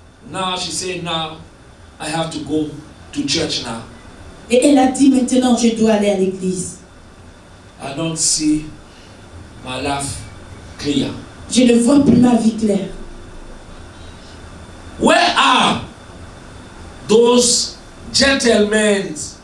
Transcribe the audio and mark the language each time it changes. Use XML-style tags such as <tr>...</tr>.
<en>Now she said, now I have to go to church now.</en> <fr>Et elle a dit, maintenant je dois aller à l'église.</fr> <en>I don't see my life clear.</en> <fr>Je ne vois plus ma vie claire.</fr> <en>Where are those gentlemen?</en>